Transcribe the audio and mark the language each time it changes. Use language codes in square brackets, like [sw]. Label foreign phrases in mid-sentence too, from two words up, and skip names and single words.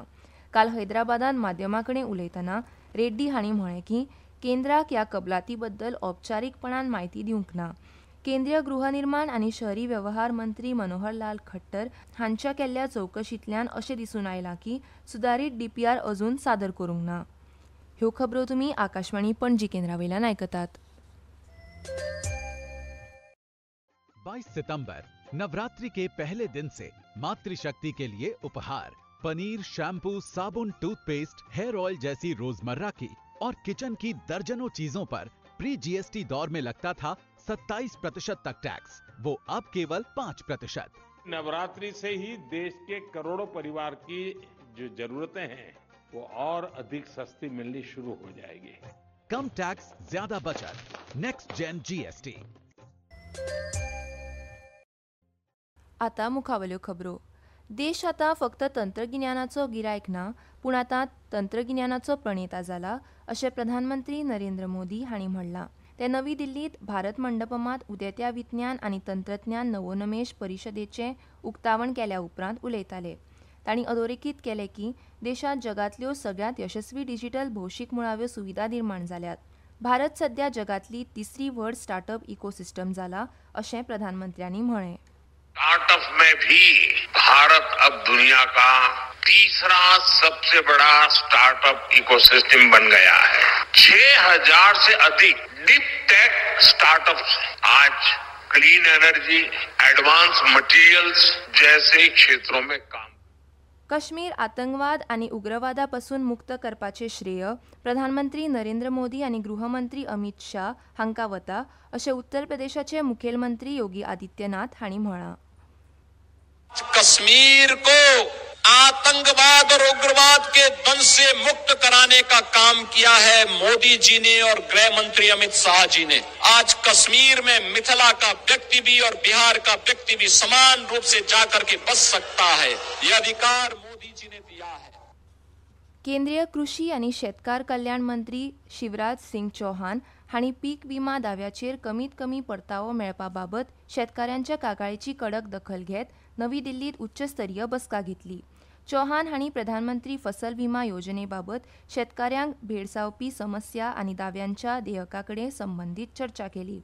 [kok] काल हैदराबादात माध्यमां कडेन उलयतना रेड्डी हांणी म्हळें की केंद्राक ह्या कबलाती बद्दल औपचारीकपणान म्हायती दिवंक ना. केंद्रीय गृहनिर्माण आणि शहरी व्यवहार मंत्री मनोहरलाल खट्टर हांच्या केल्ल्या चवकशींतल्यान अशें दिसून आयलां की सुदारीत डीपीआर अजून सादर करूंक ना. ह्यो खबरो तुमी आकाशवाणी पणजी केंद्रावयल्यान आयकतात. [hi] 22 सितंबर नवरात्रि के पहले दिन से मातृशक्ति के लिए उपहार पनीर, शैम्पू, साबुन, टूथपेस्ट, [en] hair oil [hi] जैसी रोजमर्रा की और किचन की दर्जनों चीजों पर [en] pre GST [hi] दौर में लगता था 27% तक टैक्स, वो अब केवल 5%. नवरात्रि से ही देश के करोड़ों परिवार की जो जरूरतें हैं वो और अधिक सस्ती मिलनी शुरू हो जाएगी. कम टैक्स, ज्यादा बचत. [en] Next Gen GST. [kok] आता मुखावल्यो खबरो. देश आता फक्त तंत्रगिन्यानाचो गिरायक ना, पूण आता तंत्रगिन्यानाचो प्रणेता जाला, अशें प्रधानमंत्री नरेंद्र मोदी हांणी म्हणलां. ते नवी दिल्लीत भारत मंडपमांत उदेत्या विज्ञान आनी तंत्रज्ञान नवोन्मेश परिशदेचें उक्तावण केल्या उपरांत उलयताले. तांणी अधोरेखीत केलें की देशांत जगांतल्यो सगळ्यांत यशस्वी डिजिटल भौशीक मुळाव्यो सुविधा निर्माण जाल्यात. भारत सध्या जगांतली तिसरी व्हड [en] startup ecosystem [kok] जाला, अशें प्रधानमंत्र्यांनी म्हळें. [hi] स्टार्टअप में भी भारत अब दुनिया का तीसरा सबसे बड़ा [en] startup ecosystem [hi] बन गया है. 6000 से अधिक [en] deep tech startups [hi] आज [en] clean energy, advance materials [hi] जैसे क्षेत्रों में काम. [kok] काश्मीर आतंकवाद आनी उग्रवादापासून मुक्त करपाचें श्रेय प्रधानमंत्री नरेंद्र मोदी आनी गृहमंत्री अमित शाह हांकां वता, अशें उत्तर प्रदेशाचे मुखेलमंत्री योगी आदित्यनाथ हांणी म्हळां. [hi] कश्मीर को आतंकवाद और उग्रवाद के द्वंद से मुक्त कराने का काम किया है मोदी जी ने और गृह मंत्री अमित शाह जी ने. आज कश्मीर में मिथिला का व्यक्ति भी और बिहार का व्यक्ति भी समान रूप से जाकर के बस सकता है. यह अधिकार मोदी जी ने दिया है. [kok] केंद्रीय कृषी आनी शेतकार कल्याण मंत्री शिवराज सिंग चौहान हांणी पीक विमा दाव्याचेर कमीत कमी परतावो मेळपा बाबत शेतकाऱ्यांच्या कागाळीची कडक दखल घेत नवी दिल्लीत उच्चस्तरीय बसका घेतली. चौहान हांणी प्रधानमंत्री फसल विमा येवजणेबाबत शेतकाऱ्यांक भेडसावपी समस्या आनी दाव्यांच्या देयकाकडेन संबंदीत चर्चा केली.